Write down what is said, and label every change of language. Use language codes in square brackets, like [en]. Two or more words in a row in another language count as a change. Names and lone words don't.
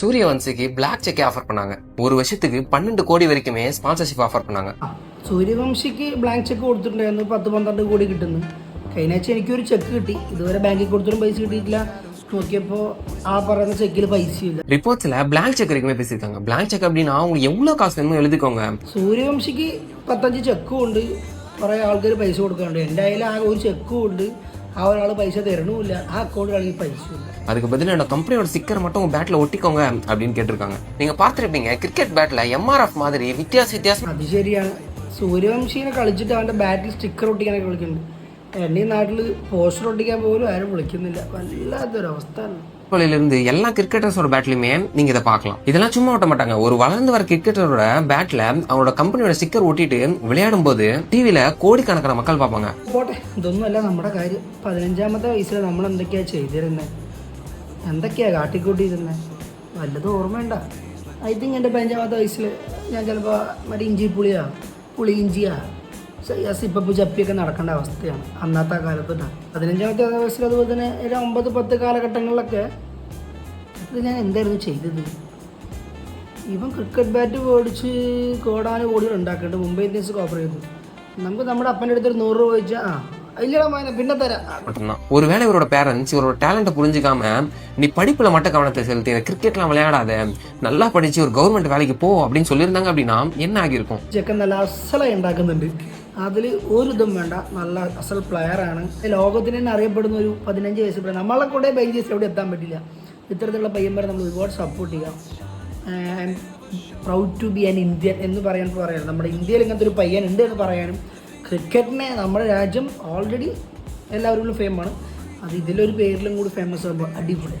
[ta] சூரியவன்சிக்கு பிளாக் செக் ஆஃபர் பண்ணாங்க. ஒரு வருஷத்துக்கு 12 கோடி வரைக்குமே ஸ்பான்சர்ஷிப் ആഫർ பண்ணாங்க. [ml] സൂര്യവംശിക്ക് ബ്ലാങ്ക് ചെക്ക് കൊടുത്തിട്ടുണ്ടായിരുന്നു 10-12 കോടി കിട്ടുന്നു. കഴിഞ്ഞ ആഴ്ച എനിക്കൊരു ചെക്ക് കിട്ടി. ഇതുവരെ ബാങ്കിൽ കൊടുത്തിട്ടും പൈസ കിട്ടിയിട്ടില്ല. നോക്കിയപ്പോൾ ആ പറയുന്ന ചെക്കിൽ പൈസയില്ല. [ta] ரிப்போர்ட்ஸ்ல பிளாங்க் செக் வரைக்குமே பேசியிருக்காங்க. பிளாங்க் செக் அப்படின்னா உங்களுக்கு எவ்வளவு காசு வேணுமோ எழுதிக்கோங்க. [ml] സൂര്യവംശിക്ക് 15 ചെക്കും ഉണ്ട്. കുറേ ആൾക്കാർ പൈസ കൊടുക്കാറുണ്ട്. എൻ്റെ കയ്യിൽ ആകെ ഒരു ചെക്കും ഉണ്ട്. ആ ഒരാൾ പൈസ തരണമില്ല. ആ അക്കൗണ്ടിലാണെങ്കിൽ പൈസ ഇല്ല. [ta] அதுக்கு பதிலாக என்னோட கம்பெனியோட ஸ்டிக்கர் மட்டும் உங்க பேட்ல ஒட்டிக்கோங்க அப்படின்னு கேட்டிருக்காங்க. நீங்க பார்த்துருப்பீங்க கிரிக்கெட் பேட்ல MRF மாதிரி வித்தியாசம். [ml] അത് ശരിയാണ്. സൂര്യവംശിനെ കളിച്ചിട്ട് അവൻ്റെ ബാറ്റിൽ സ്റ്റിക്കർ ഒട്ടിക്കാനൊക്കെ വിളിക്കുന്നുണ്ട്. എൻ്റെ നാട്ടിൽ പോസ്റ്റർ ഒട്ടിക്കാൻ പോലും ആരും വിളിക്കുന്നില്ല. വല്ലാത്തൊരവസ്ഥയാണ്. [ta] இருந்து எல்லா கிரிக்கெட்டர்ஸோட பேட்லயுமே நீங்க இதை பார்க்கலாம். இதெல்லாம் சும்மா ஓட்ட மாட்டாங்க. ஒரு வளர்ந்து வர கிரிக்கெட்டரோட பேட்ல அவனோட கம்பெனியோட ஸ்டிக்கர் ஒட்டிட்டு விளையாடும் போது டிவில கோடிக்கணக்கான மக்கள் பார்ப்பாங்க. [ml] പോട്ടെ, ഇതൊന്നുമല്ല നമ്മുടെ കാര്യം. 15ാമത്തെ വയസ്സിൽ നമ്മൾ എന്തൊക്കെയാ ചെയ്തിരുന്നത്, എന്തൊക്കെയാ കാട്ടിക്കൂട്ടിയിരുന്നത്, വല്ലതും ഓർമ്മയുണ്ട? [en] I think [ml] എൻ്റെ 15ാമത്തെ വയസ്സിൽ ഞാൻ ചിലപ്പോൾ മറ്റേ പുളി ഇഞ്ചിയാ സിപ്പപ്പ് ചപ്പിയൊക്കെ നടക്കേണ്ട അവസ്ഥയാണ് അന്നത്തെ കാലത്ത്. 15ാമത്തെ വയസ്സിൽ അതുപോലെ തന്നെ ഒരു 9-10 കാലഘട്ടങ്ങളിലൊക്കെ ഇത് ഞാൻ എന്തായിരുന്നു ചെയ്തത്? ഇവൻ ക്രിക്കറ്റ് ബാറ്റ് മേടിച്ച് കോടാനുകോടികൾ ഉണ്ടാക്കേണ്ടത് മുംബൈ ഇന്ത്യൻസ് ഓഫർ ചെയ്തു. നമുക്ക് നമ്മുടെ അപ്പൻ്റെ അടുത്തൊരു 100 രൂപ ചോദിച്ചാൽ [ta] இல்லடா பின்ன தரேன் மட்டும்தான். ஒருவேளை இவரோட பேரண்ட்ஸ் இவரோட டேலண்ட்டை புரிஞ்சுக்காம நீ படிப்புல மட்டும் கவனத்தை செலுத்தி கிரிக்கெட்லாம் விளையாடாத, நல்லா படிச்சு ஒரு கவர்மெண்ட் வேலைக்கு போ அப்படின்னு சொல்லியிருந்தாங்க அப்படின்னா என்ன ஆகியிருக்கும்? [ml] ചെക്കൻ നല്ല അസലായി ഉണ്ടാക്കുന്നുണ്ട്. അതിൽ ഒരു ഇതും വേണ്ട, നല്ല അസൽ പ്ലെയറാണ്. ലോകത്തിന് തന്നെ അറിയപ്പെടുന്ന ഒരു 15 വയസ്സ് പ്ലെയർ. നമ്മളെ കൂടെ ബെഞ്ചേഴ്സ് എവിടെ എത്താൻ പറ്റില്ല. ഇത്തരത്തിലുള്ള പയ്യന്മാരെ നമ്മൾ ഒരുപാട് സപ്പോർട്ട് ചെയ്യാം. [en] proud to be an Indian [ml] എന്ന് പറയാൻ നമ്മുടെ ഇന്ത്യയിൽ ഇങ്ങനത്തെ ഒരു പയ്യൻ ഉണ്ട് എന്ന് പറയാനും, ക്രിക്കറ്റിനെ നമ്മുടെ രാജ്യം ഓൾറെഡി എല്ലാവരും ഫേമാണ്, അത് ഇതിലൊരു പേരിലും കൂടി ഫേമസ് ആകുമ്പോൾ അടിപൊളിയാണ്.